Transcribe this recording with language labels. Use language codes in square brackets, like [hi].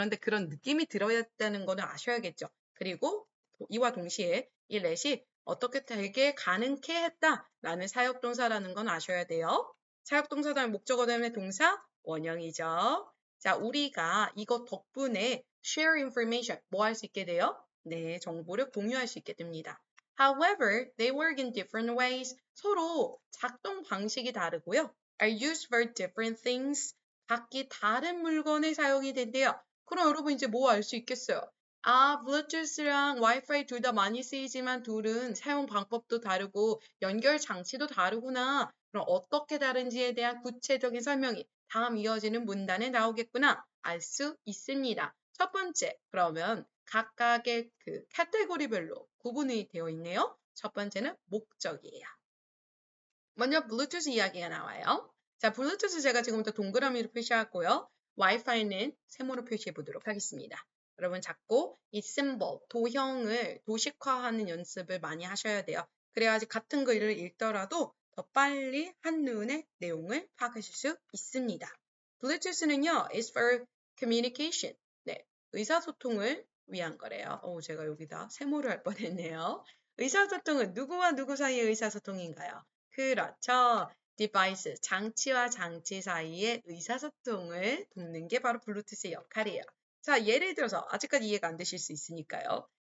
[ko] 그런데 그런 느낌이 들어야 되는 거는 아셔야겠죠. 그리고 이와 동시에 이 let이 어떻게 되게 가능케 했다라는 사역동사라는 건 아셔야 돼요. 사역동사 다음에 목적어 다음에 동사 원형이죠. 자, 우리가 이것 덕분에 [en] share information [ko] 뭐 할 수 있게 돼요? 네, 정보를 공유할 수 있게 됩니다. [en] However, they work in different ways. [ko] 서로 작동 방식이 다르고요. [en] Are used for different things. [ko] 각기 다른 물건에 사용이 된대요. 그럼 여러분 이제 뭐 알 수 있겠어요? 아, Bluetooth랑 Wi-Fi 둘 다 많이 쓰이지만 둘은 사용 방법도 다르고 연결 장치도 다르구나. 그럼 어떻게 다른지에 대한 구체적인 설명이 다음 이어지는 문단에 나오겠구나. 알 수 있습니다. 첫 번째, 그러면 각각의 그 카테고리별로 구분이 되어 있네요. 첫 번째는 목적이에요. 먼저 블루투스 이야기가 나와요. 자, 블루투스 제가 지금부터 동그라미로 표시하고요. 와이파이는 세모로 표시해 보도록 하겠습니다. 여러분 자꾸 이 심볼, 도형을 도식화하는 연습을 많이 하셔야 돼요. 그래야지 같은 글을 읽더라도 더 빨리 한눈에 내용을 파악하실 수 있습니다. [en] 블루투스는요, is for communication. [ko] 네, 의사소통을 위한 거래요. 제가 여기다 세모를 할 뻔했네요. 의사소통은 누구와 누구 사이의 의사소통인가요? 그렇죠. device, 장치와 장치 사이의 의사소통을 돕는 게 바로 블루투스의 역할이에요. 자, 예를 들어서 아직까지 이해가 안 되실 수 있으니까요.